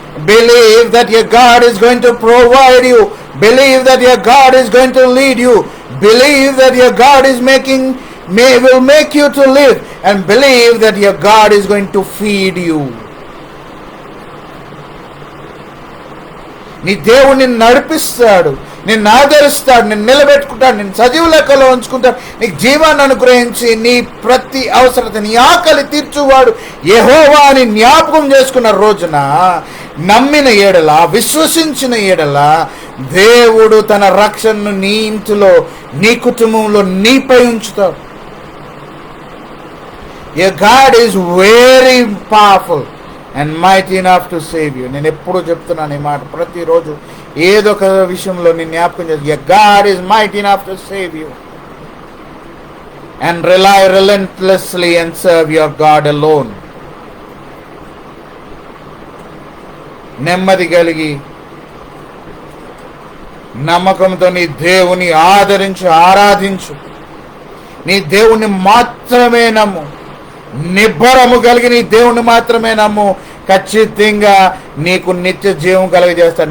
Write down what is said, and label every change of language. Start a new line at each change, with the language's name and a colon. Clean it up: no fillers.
English: Believe that your God is going to provide you. Believe that your God is going to lead you. Believe that your God is will make you to live. And believe that your God is going to feed you.
Telugu: నీ దేవుని నడిపిస్తాడు, నిన్ను ఆదరిస్తాడు, నిన్ను నిలబెట్టుకుంటాడు, నిన్ను సజీవ లెక్కలో ఉంచుకుంటాడు, నీకు జీవాన్ని అనుగ్రహించి నీ ప్రతి అవసరత, నీ ఆకలి తీర్చువాడు యెహోవా అని జ్ఞాపకం చేసుకున్న రోజున, నమ్మిన ఎడల, విశ్వసించిన ఎడల దేవుడు తన రక్షణను నీ ఇంటిలో, నీ కుటుంబంలో, నీపై ఉంచుతాడు.
English: Your God is very powerful and mighty enough to save you.
Telugu: నేను ఎప్పుడూ చెప్తున్నాను ఈ మాట, ప్రతిరోజు ఏదో ఒక విషయంలో నేను జ్ఞాపకం చేస్తాను.
English: Your God is mighty enough to save you. And rely relentlessly and serve your God alone.
Telugu: నెమ్మది కలిగి నమ్మకంతో నీ దేవుని ఆదరించు, ఆరాధించు. నీ దేవుణ్ణి మాత్రమే నమ్ము. నిబ్బరము కలిగి నీ దేవుణ్ణి మాత్రమే నమ్ము. ఖచ్చితంగా నీకు నిత్య జీవం కలిగజేస్తాడు.